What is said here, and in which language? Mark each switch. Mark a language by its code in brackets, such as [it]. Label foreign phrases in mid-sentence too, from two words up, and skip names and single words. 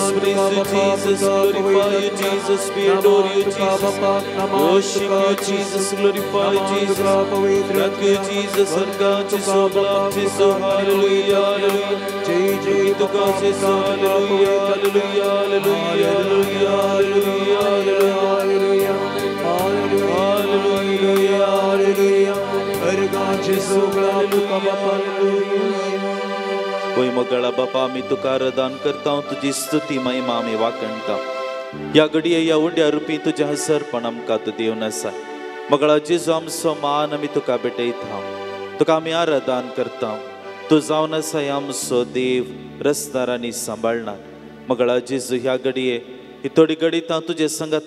[en] Praise you, Jesus. Glorify you, Jesus. We adore you, Jesus. Worship you, Jesus. Glorify you, Jesus. Thank you, Jesus. [kok] Sarga Jesu, Blam Jesu. Hallelujah, hallelujah. Jai Tuka Jesu. Hallelujah, hallelujah, hallelujah, hallelujah, hallelujah, hallelujah, hallelujah. Sarga Jesu, Blam Tuka Hallelujah. होय मगळा बापा आमी तुका आराधन करता तुजी स्तुती महिमा आमी वाकणटा या घडये या उंड्या रुपी तुजे हसरपण आमकां तूं दिवन आसा मगळा जेजू आमचो मान आमी तुका भेटयता तुका आमी आराधन करता तूं जावन आसा आमचो देव रस्तार आनी सांबाळणार मगळा जेजू ह्या घडये ही थोडी घडीत तुजे संगता